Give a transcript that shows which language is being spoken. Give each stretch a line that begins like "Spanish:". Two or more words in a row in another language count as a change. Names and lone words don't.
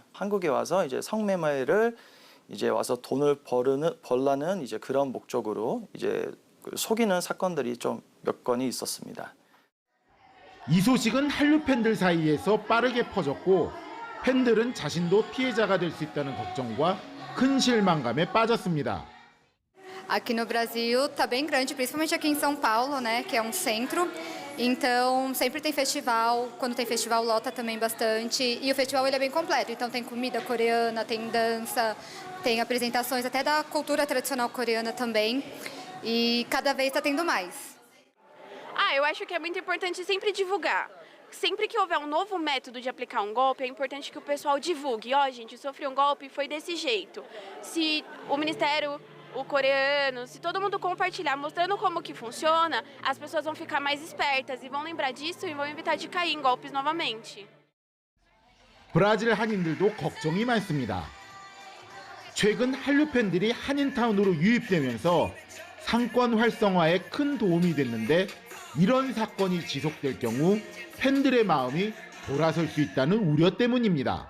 Korean: 한국에 와서 이제 성매매를 이제 와서 돈을 벌라는 이제 그런 목적으로 이제 속이는 사건들이 좀 몇 건이 있었습니다. 이 소식은 한류 팬들 사이에서 빠르게 퍼졌고 팬들은 자신도 피해자가 될 수 있다는 걱정과 큰 실망감에 빠졌습니다.
Portuguese: Aqui no Brasil tá bem grande, principalmente aqui em São Paulo, né, que é um centro. Então, sempre tem festival, quando tem festival lota também bastante, e o festival ele é bem completo, então tem comida coreana, tem dança, tem apresentações até da cultura tradicional coreana também, e cada vez tá tendo mais. Eu acho que é muito importante sempre divulgar. Sempre que houver um novo método de aplicar um golpe, é importante que o pessoal divulgue. Gente, eu sofri um golpe, foi desse jeito. Se o Ministério, o coreano, se todo mundo compartilhar mostrando como que funciona, as pessoas vão ficar mais espertas e vão lembrar disso e vão evitar de cair em golpes novamente.
Korean: 브라질 한인들도 걱정이 많습니다. 최근 한류 팬들이 한인타운으로 유입되면서 상권 활성화에 큰 도움이 됐는데 이런 사건이 지속될 경우 팬들의 마음이 돌아설 수 있다는 우려 때문입니다.